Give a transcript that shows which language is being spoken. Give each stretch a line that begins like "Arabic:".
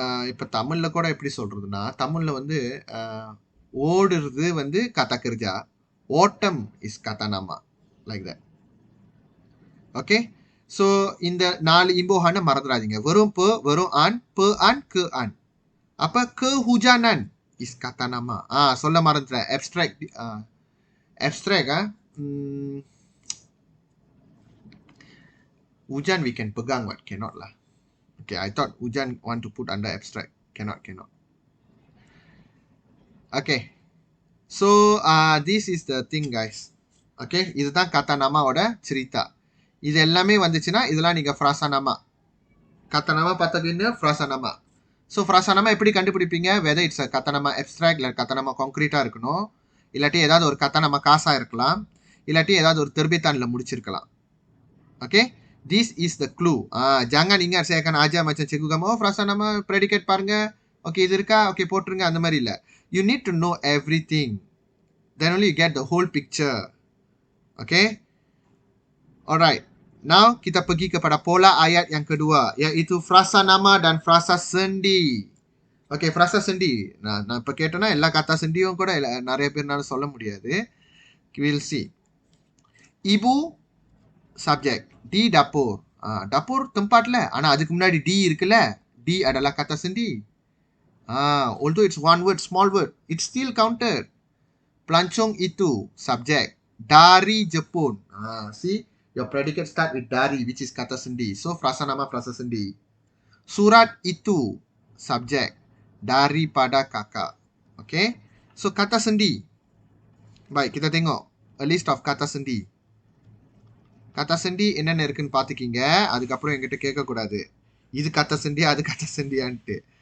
Tamil: இப்போ தமிழ்ல கூட எப்படி சொல்றதுன்னா, தமிழ்ல வந்து ஓடுறது வந்து kata kerja, ஓட்டம் is kata nama, like that. Okay? So இந்த 4 இம்போஹானை மறந்துடாதீங்க. வெறும் pe, வெறும் an, pe an, ke an.
Malay: Apa kehujanan is kata nama.
Tamil: சொல்ல மறந்துட்டேன்.
English: Abstract hujan we can pegang, what? Cannot lah. Okay, I thought hujan want to put under abstract. Cannot. Okay. So, this is the thing, guys.
Tamil: Okay, இதுதான் kata nama ஓட cerita. இது எல்லாமே வந்துச்சுன்னா இதெல்லாம் நீங்க frasa nama. Kata nama பார்த்தீங்கன்னா frasa nama. So, frasa nama எப்படி கண்டுபிடிப்பீங்க?
English: Whether it's a kata nama abstract இல்ல kata nama concrete இருக்கணும்.
Tamil: இல்லாட்டி ஏதாவது ஒரு kata nama காசா இருக்கலாம். இல்லாட்டி ஏதாவது ஒரு terbitanல முடிச்சிருக்கலாம்.
English: Okay? This is the clue.
Malay: Jangan ingat saya akan ajar macam cikgu kamu.
Tamil: Frasa nama predicate பாருங்க. Okay, இது இருக்கா? Okay, போட்டுருங்க. அந்த மாதிரி இல்ல.
English: You need to know everything. Then only you get the whole picture. Okay? Alright.
Malay: Now, kita pergi kepada pola ayat yang kedua, iaitu frasa nama dan frasa sendi. Okay, frasa sendi.
Tamil: நான் இப்போ கேட்டேன்னா எல்லா கத்தா செண்டியும் கூட நிறைய பேர்னால சொல்ல முடியாது.
English: We'll see.
Malay: Ibu, subject. Di dapur. Dapur tempat lah.
Tamil: ஆனா அதுக்கு முன்னாடி di இருக்குல்ல.
Malay: Di adalah kata sendi.
English: Although it's one word, small word, it's still counted.
Malay: Pelancong itu,
English: subject.
Malay: Dari Jepun.
English: See, your predicate start with dari, which is kata sendi.
Malay: So, frasa nama, frasa sendi. Surat itu, subject. Daripada kakak. Okay. So, kata sendi. Baik, kita tengok.
English: A list of kata sendi.
Tamil: Kata sendi என்னென்ன இருக்குன்னு பார்த்துக்கிங்க. அதுக்கப்புறம் என்கிட்ட கேட்கக்கூடாது. இது kata sendi, அது kata sendiயான்ட்டு.